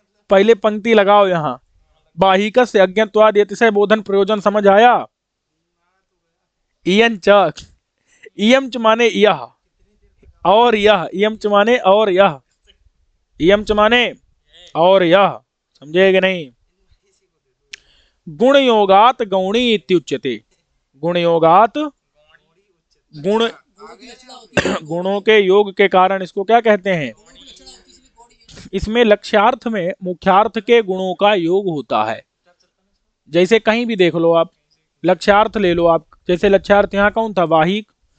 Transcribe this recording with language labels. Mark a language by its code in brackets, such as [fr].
[hi] पहले पंक्ति लगाओ यहाँ। वाहिक से अज्ञत्वाद अतिशय बोधन प्रयोजन समझ आया? इयं च, इयं च माने यह और यह, इयं च माने और यह, इयं च माने और यह। समझे कि नहीं? [sa] गुण योगात गौणी इत्युच्यते। [hi] गुण योगात, गुण गुणों के योग के कारण इसको क्या कहते हैं? इसमें लक्ष्यार्थ में मुख्यार्थ के गुणों का योग होता है। जैसे कहीं भी देख लो आप, लक्ष्यार्थ ले लो आप। जैसे लक्ष्यार्थ यहाँ कौन था? वाहिक।